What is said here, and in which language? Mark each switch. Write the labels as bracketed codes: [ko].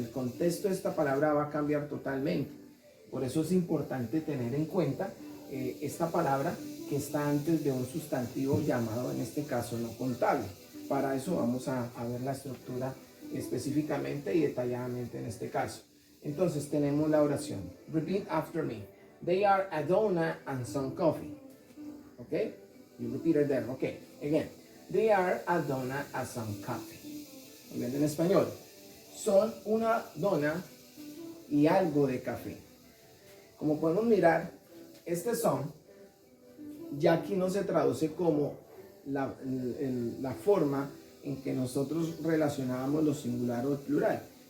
[es] El contexto de esta palabra va a cambiar totalmente. Por eso es importante tener en cuenta esta palabra que está antes de un sustantivo llamado, en este caso, no contable. Para eso vamos a ver la estructura específicamente y detalladamente en este caso. Entonces tenemos la oración. [en] Repeat after me. They are a donut and some coffee. Okay? You repeat it there. Okay. Again. They are a donut and some coffee. [es] Muy bien, en español. Son una dona y algo de café. Como podemos mirar, este son, ya aquí no se traduce como la forma en que nosotros relacionábamos lo singular o el plural.